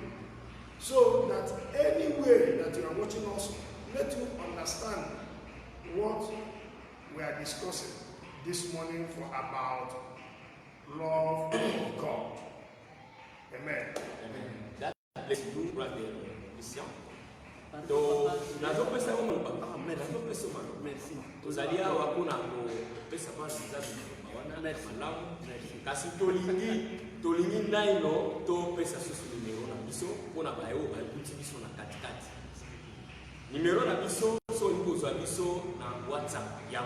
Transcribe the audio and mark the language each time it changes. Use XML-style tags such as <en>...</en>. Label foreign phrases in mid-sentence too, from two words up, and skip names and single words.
<en>So that any way that you are watching us, let you understand what we are discussing this morning for about love of God. Amen. Amen. That bless you, brother Christian.</en> <ln>To nazopesa yo mabaka. Nazopesa mano. Merci. Tozalia wakuna ko pesa bana zabi mawana malamu. Kasi tolingi naino to pesa susu numero na biso pona bayo ba kuti biso na katikati. Numero na biso so liko zwa biso na WhatsApp yango.</ln>